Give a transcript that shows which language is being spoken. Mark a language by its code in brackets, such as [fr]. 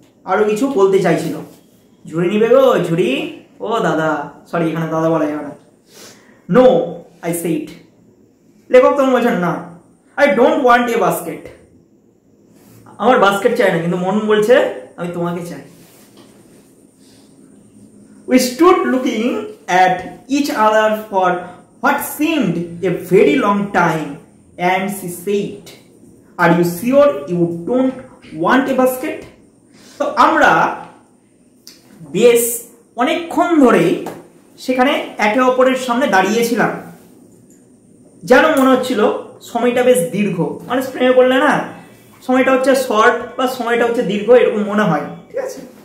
[bn] আরো কিছু বলতে চাইছিল, ঝুড়ি নিবে গো ঝুড়ি, ও দাদা, সরি এখানে দাদা বলা যাবে না। [en] no I said, [bn] লেখক তখন বলছেন না, [en] I don't want a basket, [bn] আমার বাস্কেট চাই না, কিন্তু মন বলছে আমি তোমাকে চাই। [en] We stood looking at each other for what seemed a very long time, and she said, "Are you sure you don't want a basket?" [bn] তো আমরা বেশ অনেকক্ষণ ধরে সেখানে একে অপরের সামনে দাঁড়িয়েছিলাম, যেন মনে হচ্ছিল সময়টা বেশ দীর্ঘ, মানে প্রেমে পড়লে না সময়টা হচ্ছে শর্ট বা সময়টা হচ্ছে দীর্ঘ এরকম মনে হয়, ঠিক আছে।